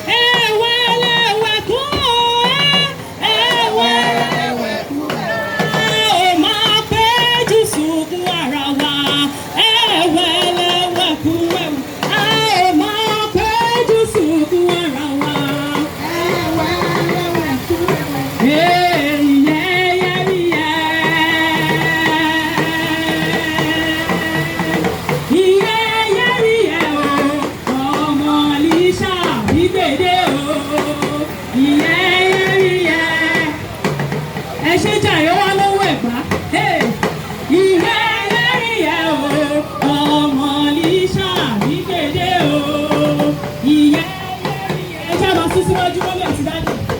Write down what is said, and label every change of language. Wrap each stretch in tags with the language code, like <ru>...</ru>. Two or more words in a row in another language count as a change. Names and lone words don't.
<yo>Ẹ̀wẹ̀lẹ̀wẹ̀ kú o, ẹ̀wẹ̀lẹ̀wẹ̀ kú. A ò máa péjú sunkún ara wa. Ẹ̀wẹ̀lẹ̀wẹ̀ kú, ẹ̀wẹ̀. A ò máa péjú sunkún ara wa.</yo> <en>Hey, yeah, yeah, yeah. Yeah, yeah, yeah,</en> <yo>oh. Ọmọ Lísà, Ìgbèdé, oh.</yo> <en>Yeah, yeah, yeah.</en> <yo>Ẹ ṣe jàre wá lọ́wọ́ Ẹ̀gbá.</yo> <en>Hey. Yeah, yeah, yeah, oh.</en> <yo>Ọmọ Lísà, Ìgbèdé, oh.</yo> <en>Yeah, yeah, yeah.</en> <yo>Ẹ jẹ́ lọ sí síwájú mọ́lẹ̀ àti dájú.</yo>